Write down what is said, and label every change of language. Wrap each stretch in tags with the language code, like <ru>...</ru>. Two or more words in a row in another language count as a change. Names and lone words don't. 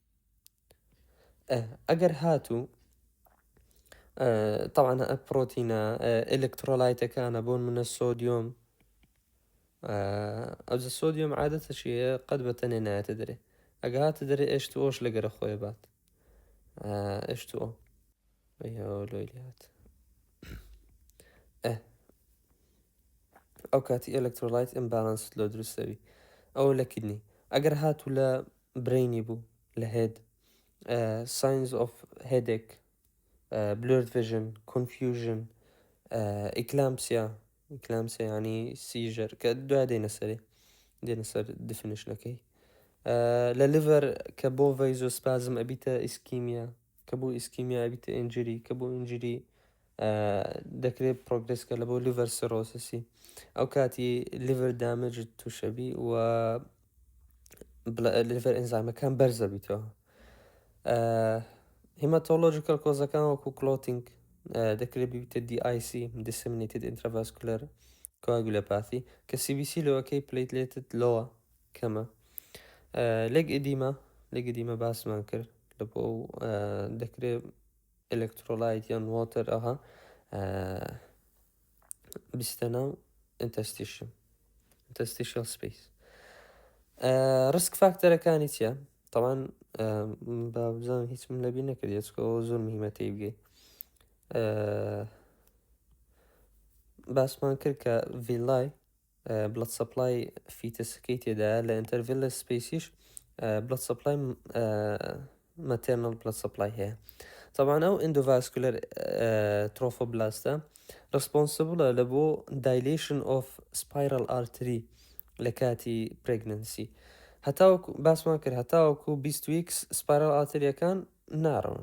<ckb>ئەگەر هاتوو طبعاً پرۆتینە ئێلکترۆلایتەکانە بۆ منە سۆدیۆم ئەوجا سۆدیۆم عادەتە چیە قەت بەتەنێ نایەتە دەرێ ئەگە هاتە دەرێ H2Oش لەگەرە خۆی بات H2O لۆیلات ئەو کاتی</ckb> <en>electrolyte imbalance</en> <ckb>لۆ دروستەوی ئەو لە کدنی. ئەگەر هاتوو لە برینی بوو لە هێد</ckb> <en>signs of headache blurred vision confusion</en> <ckb>eclampsia ینی سیژەر کە دوای دێنە سەر دیفینیشنەکەی لە لیڤەر کە بۆ ڤەیزۆسپازم ئەبیتە ئیسکیمیا کە بۆ ئیسکیمیا ئەبیتە ئینجری کە بۆ ئینجری دەکرێت پرۆگرێسکە لە بۆ</ckb> <en>liver cirrhosis</en> <ckb>ئەو کاتی</ckb> <en>liver damaged</en> <ckb>تووشەبی و لیڤەر ئەنزایمەکان بەرزە بیتەوە. هیماتۆلۆژیکەل کۆزەکان وەکو کلۆتینگ دەکرێت ببیتە</ckb> <en>DIC disseminated intravascular coagulopathy</en> <ckb>کە CBC لەوەکەی</ckb> <en>platelets low</en> <ckb>کەمە.</ckb> <en>leg edema</en> <ckb>باسمان کرد لە بۆ دەکرێت ئێلکترۆلایت یان واتر ئەها بیستە ناو</ckb> <en>interstitial space. risk factors</en> <ckb>چیە؟ طبعاً بابزانم هیچ من لەبی نەکردێت چکەوە زۆر مهمە تێی بگەی باسمان کرد کە</ckb> <en>villi blood supply</en> <ckb>فیتسەکەی تێدا لە</ckb> <en>intervillous space blood supply maternal blood supply</en> <ckb>هەیە. طبعا ئەو</ckb> <en>endovascular trophoblast responsible</en> <ckb>لە بۆ</ckb> <en>dilation of spiral artery</en> <ckb>لە کاتی پرێگننسی. هەتاوەکو باسمان کرد هەتاوەکو 20 ویکس</ckb> <en>spiral arteries</en> <ckb>ناڕەون.</ckb>